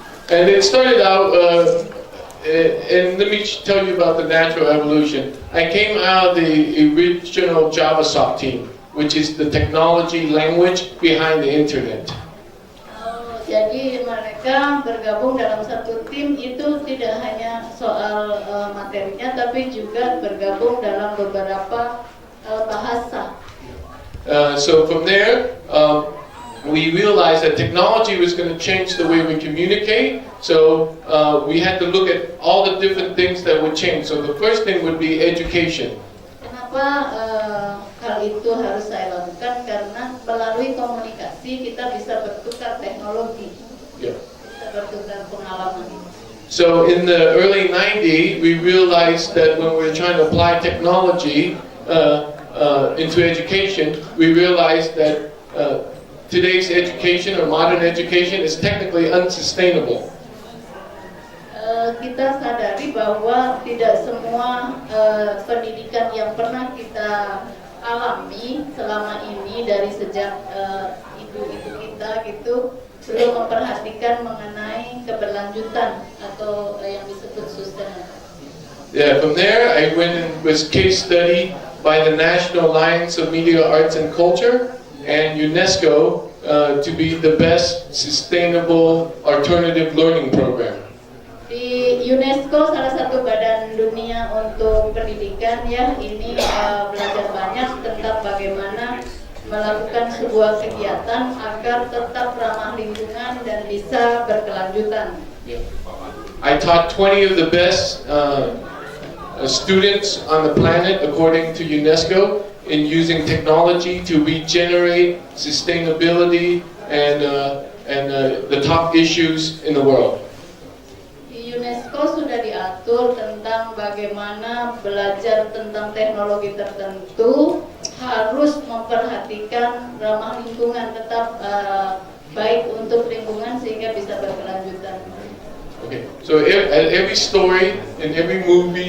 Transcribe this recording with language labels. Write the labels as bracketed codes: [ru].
[en] And it started out, and let me tell you about the natural evolution. I came out of the original JavaSoft team, which is the technology language behind the internet. [id] Jadi mereka bergabung dalam satu tim itu tidak hanya soal materinya, tapi juga bergabung dalam beberapa bahasa. [en] So from there, we realized that technology was going to change the way we communicate. So we had to look at all the different things that would change. So the first thing would be education. [id] Kenapa hal itu harus saya lakukan? Karena melalui komunikasi kita bisa bertukar teknologi, [en] Yeah. [id] bisa bertukar pengalaman. [en] So in the early 90s, we realized that when we were trying to apply technology into education, we realized that today's education or modern education is technically unsustainable. [id] Kita sadari bahwa tidak semua pendidikan yang pernah kita alami selama ini dari sejak ibu-ibu kita gitu belum memperhatikan mengenai keberlanjutan atau yang disebut sustainable. [en] Yeah, from there I went and was case study by the National Alliance of Media Arts and Culture and UNESCO to be the best sustainable alternative learning program. [id] Di UNESCO, salah satu badan dunia untuk pendidikan ya, ini belajar banyak tentang bagaimana melakukan sebuah kegiatan agar tetap ramah lingkungan dan bisa berkelanjutan. [en] Yeah. I taught 20 of the best students on the planet, according to UNESCO, in using technology to regenerate sustainability and the top issues in the world. [id] Di UNESCO sudah diatur tentang bagaimana belajar tentang teknologi tertentu harus memperhatikan ramah lingkungan, tetap baik untuk lingkungan sehingga bisa berkelanjutan. [en] Okay, so every story in every movie.